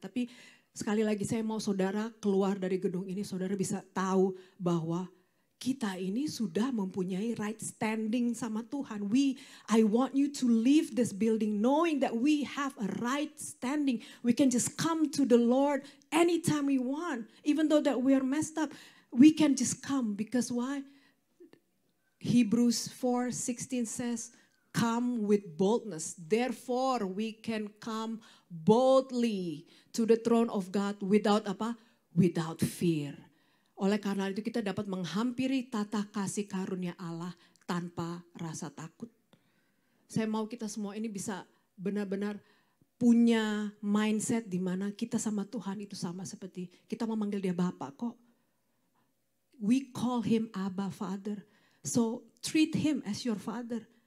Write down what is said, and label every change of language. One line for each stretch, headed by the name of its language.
Indonesian: Tapi sekali lagi saya mau saudara keluar dari gedung ini, saudara bisa tahu bahwa kita ini sudah mempunyai right standing sama Tuhan.
English: I want you to leave this building knowing that we have a right standing. We can just come to the Lord anytime we want. Even though that we are messed up, we can just come. Because why? Hebrews 4:16 says, come with boldness. Therefore we can come boldly to the throne of God without
Indonesian: apa?
English: Without fear.
Indonesian: Oleh karena itu kita dapat menghampiri tata kasih karunia Allah tanpa rasa takut. Saya mau kita semua ini bisa benar-benar punya mindset di mana kita sama Tuhan itu sama seperti kita memanggil dia Bapa kok.
English: We call him Abba Father. So treat him as your father.